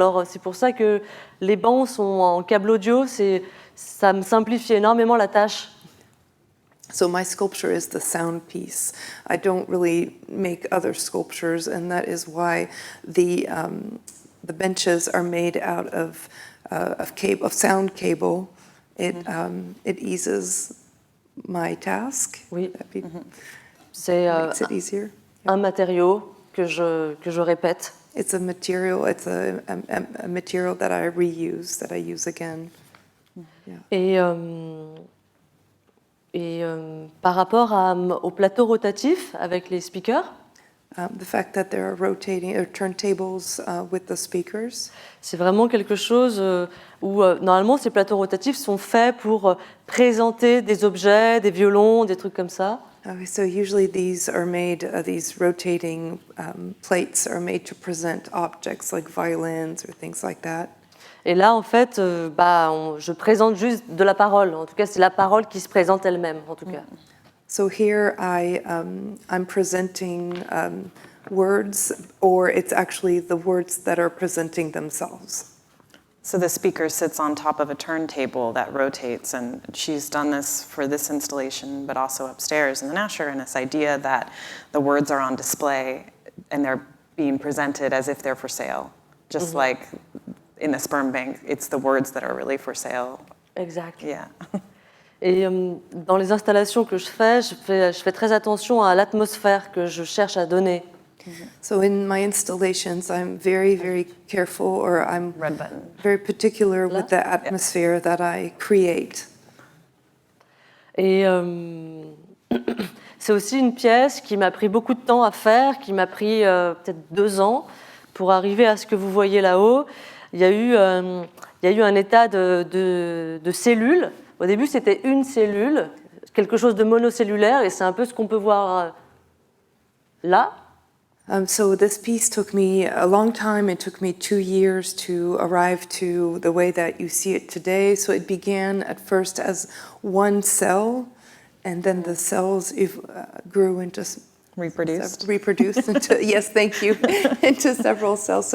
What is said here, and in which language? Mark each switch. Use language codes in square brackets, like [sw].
[fr] Alors c'est pour ça que les bancs sont en câble audio, ça me simplifie énormément la tâche. [en] So my sculpture is the sound piece. I don't really make other sculptures, and that is why the benches are made out of sound cable. It eases my task. [fr] Oui. C'est [en] makes it easier. [fr] Un matériau que je répète. [en] It's a material. It's a material that I reuse, that I use again. Yeah. [fr] Et par rapport au plateau rotatif avec les speakers, [en] the fact that there are rotating turntables with the speakers. [fr] C'est vraiment quelque chose où normalement ces plateaux rotatifs sont faits pour présenter des objets, des violons, des trucs comme ça. [en] So usually these rotating plates are made to present objects like violins or things like that. [fr] Et là, en fait, je présente juste de la parole. En tout cas, c'est la parole qui se présente elle-même, en tout cas. [en] So here I'm presenting words, or it's actually the words that are presenting themselves. So the speaker sits on top of a turntable that rotates, and she's done this for this installation, but also upstairs in the Nasher, and this idea that the words are on display and they're being presented as if they're for sale. Just like in the sperm bank, it's the words that are really for sale. [fr] Exact. [en] Yeah. [fr] Et dans les installations que je fais très attention à l'atmosphère que je cherche à donner. [en] So in my installations, I'm very, very careful, or I'm very particular with the atmosphere that I create. [fr] Et c'est aussi une pièce qui m'a pris beaucoup de temps à faire, qui m'a pris peut-être 2 ans pour arriver à ce que vous voyez là-haut. Il y a eu un état de cellules. Au début, c'était une cellule, quelque chose de monocellulaire, et c'est un peu ce qu'on peut voir là. [en] So this piece took me a long time. It took me 2 years to arrive to the way that you see it today. So it began at first as one cell, and then the cells grew into reproduced into yes, thank you, into several cells.